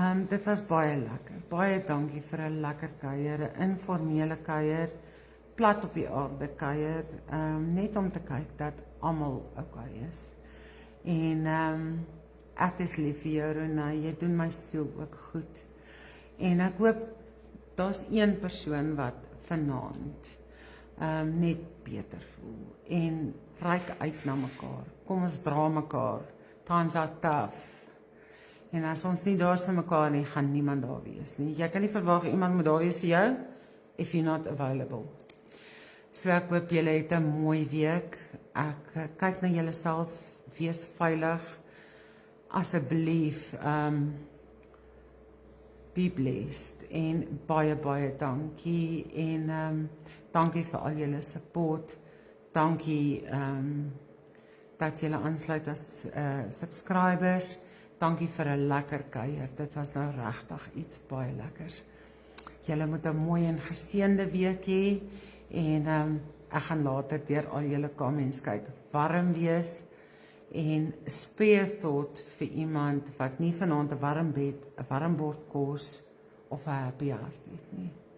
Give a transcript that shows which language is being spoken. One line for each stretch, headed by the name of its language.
Afrikaans: Dit was baie lekker. Baie dankie vir 'n lekker kuier, 'n informele kuier, plat op die aarde kuier, net om te kyk dat almal okay is. En ek is lief vir jou, Renay, jy doen my siel ook goed. En ek hoop daar's een persoon wat vanaand net beter voel en reik uit na mekaar. Kom ons dra mekaar.
English: Times are tough.
Afrikaans: En as ons nie daar is vir mekaar nie, gaan niemand daar wees nie. Jy kan nie verwag iemand moet daar wees vir jou
English: if you're not available.
Afrikaans: So ek hoop julle het 'n mooi week. Ek kyk na julle self, wees veilig. Asseblief
English: be blessed
Afrikaans: en baie dankie en dankie vir al julle support. Dankie dat julle aansluit as subscribers. Dankie vir 'n lekker kuier. Dit was nou regtig iets baie lekkers. Julle moet 'n mooi en geseënde week hê en ek gaan later deur al julle comments kyk. Warm wees En
English: spare thought
Afrikaans: vir iemand wat nie vanaand 'n warm bed, 'n warm bord kos of 'n
English: happy heart
Afrikaans: het nie.